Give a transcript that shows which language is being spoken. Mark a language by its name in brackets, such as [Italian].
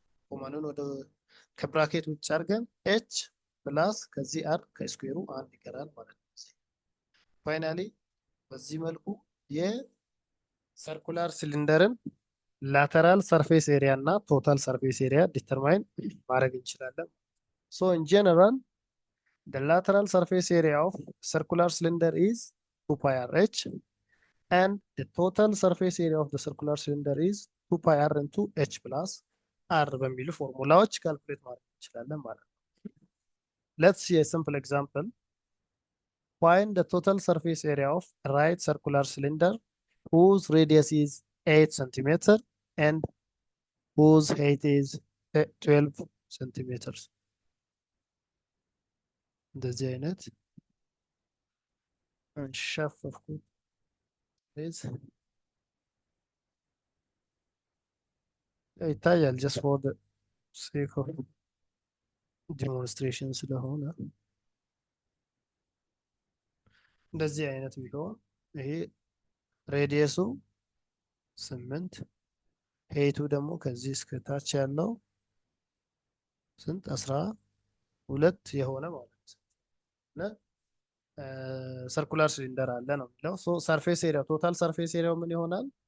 [Amharic] ኮማኑን ወደ ከብራኬት ውጭ አድርገን ኤች ፕላስ ከዚህ አር ከስኩዌሩ አንድ ይቀራል ማለት ነው። ፋይናሊ በዚህ መልኩ የሰርኩላር ሲሊንደርን ላተራል ሰርፌስ ኤሪያ እና ቶታል ሰርፌስ ኤሪያ ዲተርማይን ማድረግ እንችላለን። ሶ ኢን ጀነራል [English] the lateral surface area of circular cylinder is 2 pi r h and the total surface area of the circular cylinder is 2 pi r into h plus r [Amharic] በሚሉ ፎርሙላዎች ካልኩሌት ማድረግ እንችላለን ማለት ነው። [English] Let's see a simple example. Find the total surface area of a right circular cylinder whose radius is 8 centimeter and whose height is 12 centimeters. [Amharic] እንደዚህ አይነት እንሸፈፍኩት ይታያል [English] just for the sake of demonstration [Amharic] ስለሆነ እንደዚህ አይነት ቢሆን ይሄ ሬዲየሱ 8 ሄይቱ ደግሞ ከዚህ እስከ ታች ያለው ስንት 12 የሆነ ማለት ነው። ሰርኩላር ሲሊንደር አለ ነው የሚለው። ሶ ሰርፌስ ኤሪያ ቶታል ሰርፌስ ኤሪያው ምን ይሆናል?